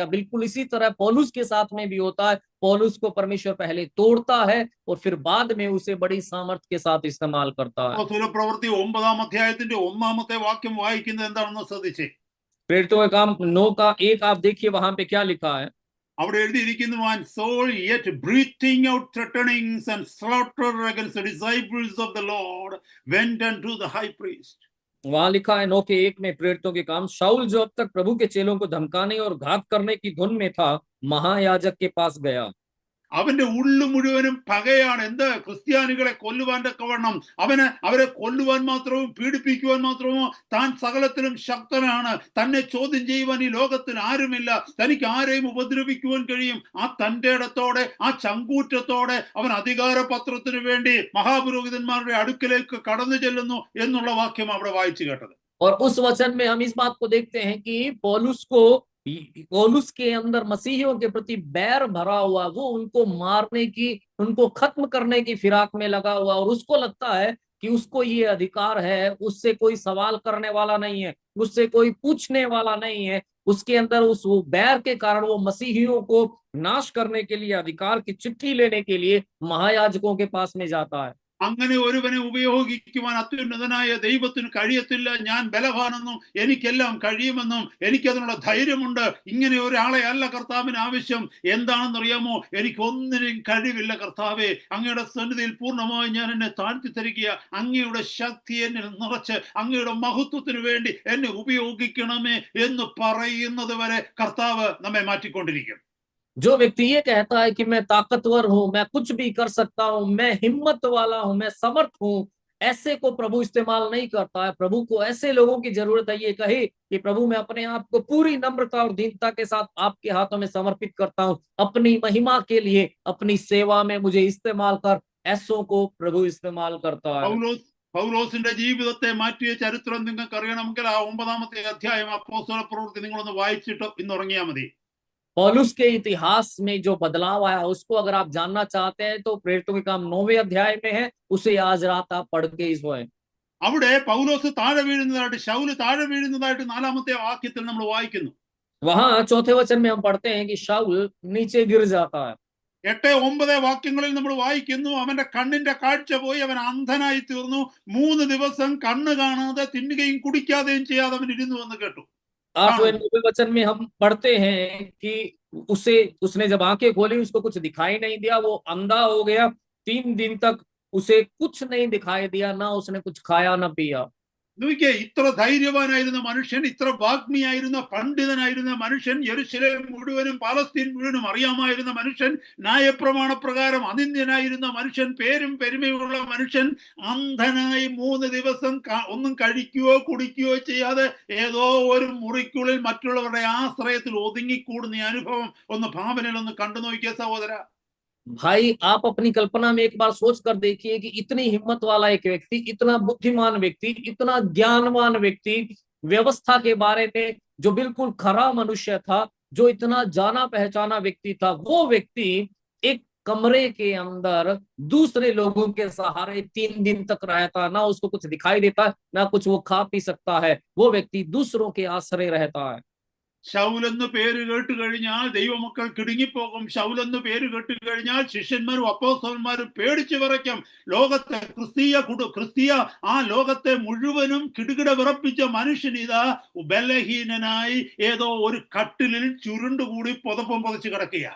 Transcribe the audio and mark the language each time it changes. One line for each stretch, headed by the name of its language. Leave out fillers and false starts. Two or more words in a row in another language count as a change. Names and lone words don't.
Hindi: बिल्कुल इसी तरह पौलुस के साथ में भी होता है। पौलुस को परमेश्वर पहले तोड़ता है और फिर बाद में उसे बड़ी सामर्थ के साथ इस्तेमाल करता है।
Malayalam: അപ്പോസ്തല പ്രവൃത്തി 9-ാം അധ്യായത്തിന്റെ 1-ാമത്തെ വാക്യം വായിക്കുന്നത് എന്താണെന്ന് ശ്രദ്ധിച്ചേ.
Hindi: प्रेरितों के काम 9 का 1 आप देखिए वहां पे क्या लिखा है।
Malayalam: അവിടെ എഴുതിയിരിക്കുന്നു,
English: and Saul yet breathing out threatenings and slaughter against the disciples of the Lord went unto the high priest.
Hindi: वहां लिखा है 9 के 1 में, प्रेरितों के काम, शाऊल जो अब तक प्रभु के चेलों को धमकाने और घात करने की धुन में था, महायाजक के पास गया।
Malayalam: അവന്റെ ഉള്ളു മുഴുവനും പകയാണ്. എന്ത്? ക്രിസ്ത്യാനികളെ കൊല്ലുവാൻ തക്കവണ്ണം, അവരെ കൊല്ലുവാൻ മാത്രവും പീഡിപ്പിക്കുവാൻ മാത്രമോ താൻ സകലത്തിലും ശക്തനാണ്. തന്നെ ചോദ്യം ചെയ്യുവാൻ ഈ ലോകത്തിൽ ആരുമില്ല. തനിക്ക് ആരെയും ഉപദ്രവിക്കുവാൻ കഴിയും. ആ തന്റെ ഇടത്തോടെ, ആ ചങ്കൂറ്റത്തോടെ അവൻ അധികാരപത്രത്തിന് വേണ്ടി മഹാപുരോഹിതന്മാരുടെ അടുക്കലേക്ക് കടന്നു ചെല്ലുന്നു എന്നുള്ള വാക്യം അവിടെ വായിച്ചു കേട്ടത്.
Hindi: और उस वचन में हम इस बात को देखते हैं कि पौलुस के अंदर मसीहियों के प्रति बैर भरा हुआ, वो उनको मारने की, उनको खत्म करने की फिराक में लगा हुआ, और उसको लगता है कि उसको ये अधिकार है, उससे कोई सवाल करने वाला नहीं है, उससे कोई पूछने वाला नहीं है। उसके अंदर उस वो बैर के कारण वो मसीहियों को नाश करने के लिए, अधिकार की चिट्ठी लेने के लिए महायाजकों के पास में जाता है।
Malayalam: അങ്ങനെ ഒരുവനെ ഉപയോഗിക്കുവാൻ അത്യുന്നതനായ ദൈവത്തിന് കഴിയത്തില്ല. ഞാൻ ബലവാനെന്നും എനിക്കെല്ലാം കഴിയുമെന്നും എനിക്കതിനുള്ള ധൈര്യമുണ്ട്. ഇങ്ങനെ ഒരാളെ അല്ല കർത്താവിന് ആവശ്യം. എന്താണെന്നറിയാമോ? എനിക്കൊന്നിനും കഴിവില്ല കർത്താവേ, അങ്ങയുടെ സന്നിധിയിൽ പൂർണ്ണമായി ഞാൻ എന്നെ താഴ്ത്തി തരിക. അങ്ങയുടെ ശക്തി എന്നിൽ നിറച്ച് അങ്ങയുടെ മഹത്വത്തിന് വേണ്ടി എന്നെ ഉപയോഗിക്കണമേ എന്ന് പറയുന്നത് വരെ കർത്താവ് നമ്മെ മാറ്റിക്കൊണ്ടിരിക്കും.
Hindi: जो व्यक्ति ये कहता है कि मैं ताकतवर हूं, मैं कुछ भी कर सकता हूं, मैं हिम्मत वाला हूं, मैं समर्थ हूं, ऐसे को प्रभु इस्तेमाल नहीं करता है। प्रभु को ऐसे लोगों की जरूरत है, ये कहे कि प्रभु मैं अपने आप को पूरी नम्रता और दीनता के साथ आपके हाथों में समर्पित करता हूं, अपनी महिमा के लिए, अपनी सेवा में मुझे इस्तेमाल कर। ऐसों को प्रभु इस्तेमाल करता है।
Malayalam: പൗലോസിന്റെ ജീവിതത്തെ മാറ്റിയ ചരിത്രം നിങ്ങൾക്ക് അറിയണമെങ്കിൽ ആ 9-ാമത്തെ അധ്യായം അപ്പോസ്തല പ്രവൃത്തി നിങ്ങളൊന്ന് വായിച്ചിട്ട് ഇന്ന് ഉറങ്ങിയാൽ മതി.
Hindi: पौलुस के इतिहास में जो बदलाव आया उसको अगर आप जानना चाहते हैं तो प्रेरितों के काम 9वें अध्याय में है, उसे आज रात आप पढ़ के सोएं।
Malayalam: അവിടെ പൗലോസ് താഴെ വീഴുന്നതായിട്ട്, ശൗല് താഴെ വീഴുന്നതായിട്ട് 4-ാമത്തെ വാക്യത്തിൽ നമ്മൾ വായിക്കുന്നു.
Hindi: वहां 4थे वचन में हम पढ़ते हैं कि शाऊल नीचे गिर जाता है।
Malayalam: 8-9 വാക്യങ്ങളിൽ നമ്മൾ വായിക്കുന്നു, അവന്റെ കണ്ണിന്റെ കാഴ്ച പോയി, അവൻ അന്ധനായി തീർന്നു. 3 ദിവസം കണ്ണ് കാണാതെ തിന്നുകയും കുടിക്കാതെയും ചെയ്യാതെ അവൻ ഇരുന്നു എന്ന് കേട്ടു.
Hindi: 8वें 9वें वचन में हम पढ़ते हैं कि उसने जब आंखें खोली, उसको कुछ दिखाई नहीं दिया, वो अंधा हो गया। 3 दिन तक उसे कुछ नहीं दिखाई दिया, ना उसने कुछ खाया ना पिया।
Malayalam: നോക്കിയേ, ഇത്ര ധൈര്യവാനായിരുന്ന മനുഷ്യൻ, ഇത്ര വാഗ്മിയായിരുന്ന പണ്ഡിതനായിരുന്ന മനുഷ്യൻ, യെരുശലേം മുഴുവനും പാലസ്തീൻ മുഴുവനും അറിയാമായിരുന്ന മനുഷ്യൻ, ന്യായപ്രമാണ പ്രകാരം അനിന്ദ്യനായിരുന്ന മനുഷ്യൻ, പേരും പെരുമയുള്ള മനുഷ്യൻ, അന്ധനായി 3 ദിവസം ഒന്നും കഴിക്കുകയോ കുടിക്കുകയോ ചെയ്യാതെ ഏതോ ഒരു മുറിക്കുള്ളിൽ മറ്റുള്ളവരുടെ ആശ്രയത്തിൽ ഒതുങ്ങിക്കൂടുന്ന അനുഭവം ഒന്ന് ഭാവനയിൽ ഒന്ന് കണ്ടു നോക്കിയ സഹോദര.
Hindi: भाई आप अपनी कल्पना में एक बार सोच कर देखिए कि इतनी हिम्मत वाला एक व्यक्ति, इतना बुद्धिमान व्यक्ति, इतना ज्ञानवान व्यक्ति, व्यवस्था के बारे में, जो बिल्कुल खरा मनुष्य था, जो इतना जाना पहचाना व्यक्ति था, वो व्यक्ति एक कमरे के अंदर दूसरे लोगों के सहारे 3 दिन तक रहता, ना उसको कुछ दिखाई देता, ना कुछ वो खा पी सकता है, वो व्यक्ति दूसरों के आश्रय रहता है।
Malayalam: ശൗലെന്ന് പേര് കേട്ട് കഴിഞ്ഞാൽ ദൈവമക്കൾ കിടുങ്ങിപ്പോകും. ശൗലെന്ന് പേര് കേട്ട് കഴിഞ്ഞാൽ ശിഷ്യന്മാരും അപ്പോസ്തലന്മാരും പേടിച്ചു വിറയ്ക്കും. ലോകത്തെ ക്രിസ്തീയ ആ ലോകത്തെ മുഴുവനും കിടുകിട വിറപ്പിച്ച മനുഷ്യൻ ഇതാ ബലഹീനനായി ഏതോ ഒരു കട്ടിലിൽ ചുരുണ്ടുകൂടി പുതപ്പം പുതച്ച് കിടക്കുക.